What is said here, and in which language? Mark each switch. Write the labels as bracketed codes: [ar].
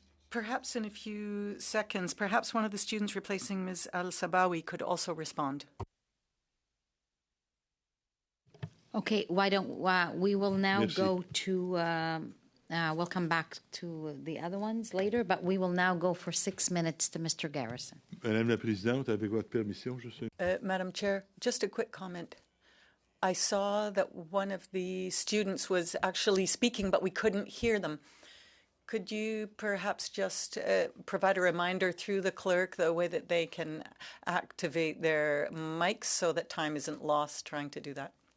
[en] Perhaps in a few seconds, perhaps one of the students replacing Ms. Al-Sabawi could also respond. Okay, why don't we will now go to... we'll come back to the other ones later, but we will now go for 6 minutes to Mr. Garrison. [fr] Madame la Présidente, avec votre permission, je sais. [en] Madam Chair, just a quick comment. I saw that one of the students was actually speaking, but we couldn't hear them. Could you perhaps just provide a reminder through the clerk the way that they can activate their mics so that time isn't lost trying to do that?